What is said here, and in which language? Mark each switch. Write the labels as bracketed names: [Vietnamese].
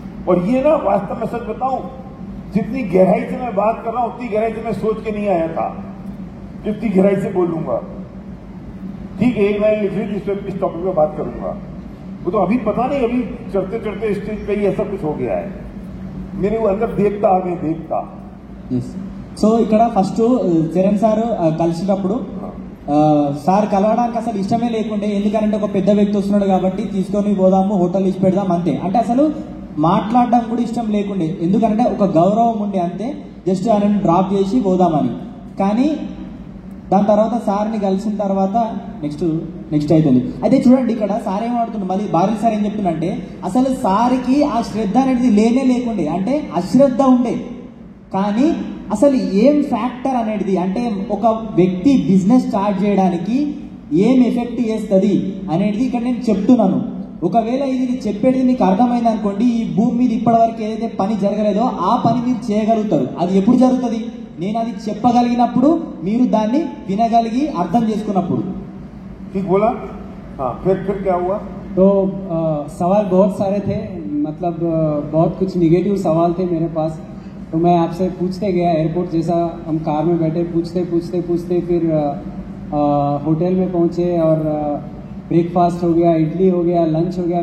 [Hindi] और ये ना वास्तव में सच बताऊं, जितनी गहराई से मैं बात कर रहा हूं उतनी गहराई से मैं सोच के नहीं आया था, जितनी गहराई से बोलूंगा। ठीक है, एक लाइन लिख ली जिस पर इस टॉपिक पे बात करूंगा, वो तो अभी पता नहीं, अभी चढ़ते चढ़ते स्टेज पे ही ऐसा कुछ हो गया है, मेरे वो अंदर देखता आ गए देखता। [Telugu] సో ఇక్కడ ఫస్ట్ చరణ్ సార్ కలిసినప్పుడు సార్ కలవడానికి అసలు ఇష్టమే లేకుండే, ఎందుకంటే ఒక పెద్ద వ్యక్తి వస్తున్నాడు కాబట్టి తీసుకొని పోదాము, హోటల్ ఇచ్చి పెడదాం అంతే. అంటే అసలు మాట్లాడడం కూడా ఇష్టం లేకుండే, ఎందుకంటే ఒక గౌరవం ఉండే అంతే, జస్ట్ ఆయన డ్రాప్ చేసి పోదామని. కానీ దాని తర్వాత సార్ని కలిసిన తర్వాత నెక్స్ట్ అవుతుంది. అయితే చూడండి ఇక్కడ సార్ ఏమాడుతుంది, మళ్ళీ బారిల్ సార్ ఏం చెప్తుందంటే అసలు సార్కి ఆ శ్రద్ధ అనేది లేకుండే, అంటే అశ్రద్ధ ఉండే. కానీ అసలు ఏం ఫ్యాక్టర్ అనేది, అంటే ఒక వ్యక్తి బిజినెస్ స్టార్ట్ చేయడానికి ఏం ఎఫెక్ట్ చేస్తుంది అనేది ఇక్కడ నేను చెప్తున్నాను. ఒకవేళ ఇది చెప్పేది మీకు అర్థమైంది అనుకోండి, ఈ భూమి మీద ఇప్పటివరకు ఏదైతే పని జరగలేదో ఆ పని మీరు చేయగలుగుతారు. అది ఎప్పుడు జరుగుతుంది, నేను అది చెప్పగలిగినప్పుడు, మీరు దాన్ని వినగలిగి అర్థం చేసుకున్నప్పుడు. [Hindi] ठीक बोला? हाँ, फिर क्या हुआ? तो सवाल बहुत सारे थे, मतलब बहुत कुछ निगेटिव सवाल थे मेरे पास, तो मैं आपसे पूछते गया एयरपोर्ट जैसा, हम कार में बैठे पूछते फिर होटल में पहुंचे और ब्रेकफास्ट हो गया, इडली हो गया, लंच हो गया।